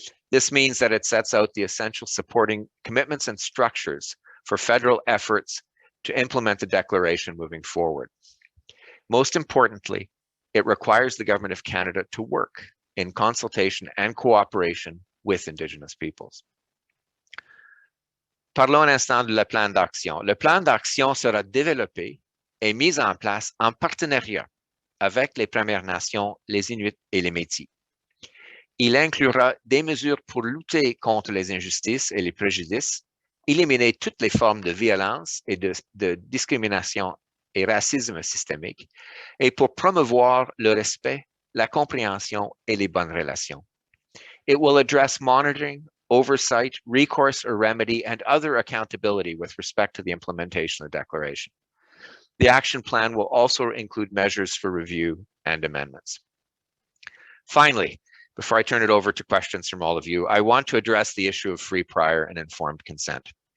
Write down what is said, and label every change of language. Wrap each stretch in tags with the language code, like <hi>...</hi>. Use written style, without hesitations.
<en>This means that it sets out the essential supporting commitments and structures for federal efforts to implement the Declaration moving forward. Most importantly, it requires the Government of Canada to work in consultation and cooperation with Indigenous peoples.</en> <fr>Parlons un instant du plan d'action. Le plan d'action sera développé et mis en place en partenariat avec les Premières Nations, les Inuits et les Métis. Il inclura des mesures pour lutter contre les injustices et les préjudices, éliminer toutes les formes de violence et de discrimination et racisme systémique, et pour promouvoir le respect, la compréhension et les bonnes relations.</fr> <en>It will address monitoring, oversight, recourse or remedy, and other accountability with respect to the implementation of the Declaration. The action plan will also include measures for review and amendments. Finally, before I turn it over to questions from all of you, I want to address the issue of free, prior, and informed consent.</en>